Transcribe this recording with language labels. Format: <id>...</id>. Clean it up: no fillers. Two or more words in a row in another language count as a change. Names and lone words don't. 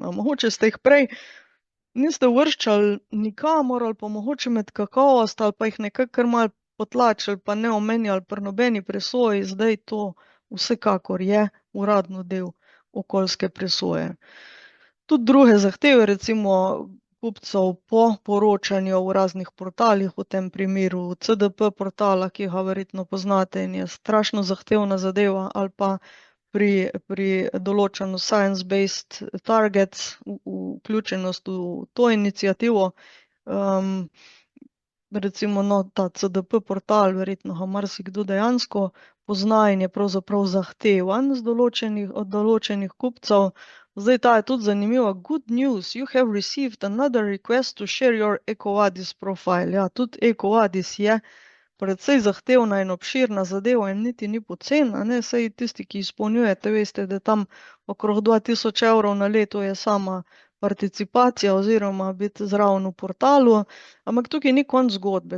<sl>Mogoče ste jih prej niste uvrščali nikamor ali pa mogoče med kakovost ali pa jih nekako kar malo potlačili pa ne omenjali pri nobeni presoji, zdaj to vsekakor je uradno del okoljske presoje. Tudi druge zahteve, recimo kupcev po poročanju v raznih portalih, v tem primeru CDP portala, ki ga verjetno poznate in je strašno zahtevna zadeva, ali pa pri določanju</sl> <en>science-based targets,</en> <sl>vključenost v to inicijativo. Recimo ta CDP portal, verjetno ga marsikdo dejansko pozna in je pravzaprav zahtevan od določenih kupcev. Zdaj ta je tudi zanimiva.</sl> <en>Good news, you have received another request to share your EcoVadis profile.</en> <sl>Ja, tudi EcoVadis je predvsej zahtevna in obširna zadeva in niti ni poceni, saj tisti, ki izpolnjujete, veste, da tam okrog 2000 evrov na leto je sama participacija oziroma biti zraven v portalu, ampak tukaj ni konc zgodbe.</sl>